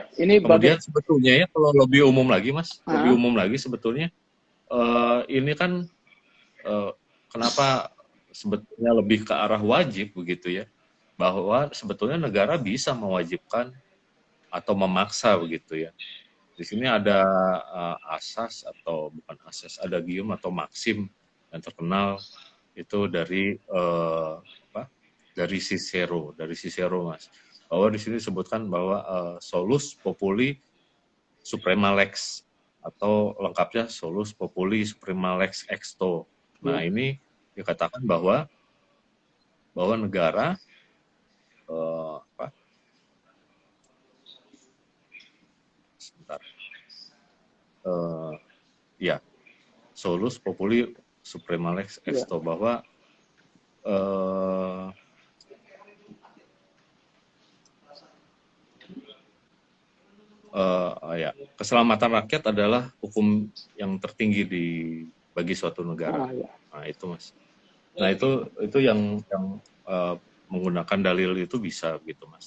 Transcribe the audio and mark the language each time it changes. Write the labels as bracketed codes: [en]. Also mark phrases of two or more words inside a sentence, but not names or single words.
[id] sebetulnya ya kalau lebih umum lagi, Mas, lebih umum lagi sebetulnya ini kan kenapa sebetulnya lebih ke arah wajib begitu ya, bahwa sebetulnya negara bisa mewajibkan atau memaksa begitu ya. Di sini ada asas atau bukan asas, ada gium atau maksim yang terkenal itu dari dari Cicero, Mas. Bahwa di sini disebutkan bahwa [la] solus populi suprema lex [id] atau lengkapnya [la] solus populi suprema lex exto. [id] Nah, ini dikatakan bahwa negara [la] solus populi suprema lex exto, [id] bahwa keselamatan rakyat adalah hukum yang tertinggi bagi suatu negara. Nah, itu Mas. Nah, itu yang menggunakan dalil itu bisa gitu Mas.